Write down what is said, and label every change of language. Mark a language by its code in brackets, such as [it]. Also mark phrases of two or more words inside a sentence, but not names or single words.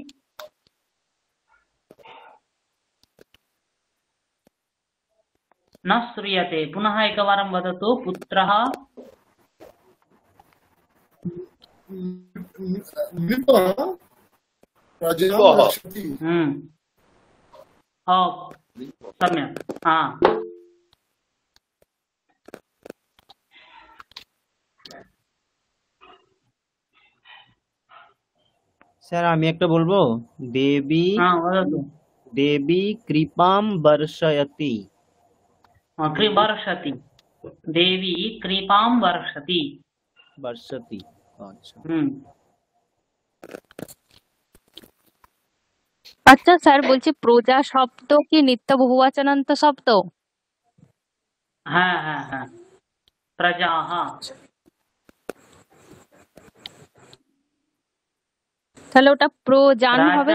[sa] न श्रूयते, पुनः एकवारं वदतु। पुत्रः नृपः प्रजां वः। रक्षति। ओ सम्यक्। [bn] স্যার আমি একটা বলবো, দেবী [sa] वदतु। দেবী কৃপাম বর্ষয়তি। वर्षति, देवी कृपां वर्षति। [bn] বর্ষতি, আচ্ছা। আচ্ছা স্যার, বলছি প্রজা শব্দ কি নিত্য বহুবচনান্ত শব্দ? হ্যাঁ হ্যাঁ হ্যাঁ, প্রজাः। তাহলে ওটা প্রজান হবে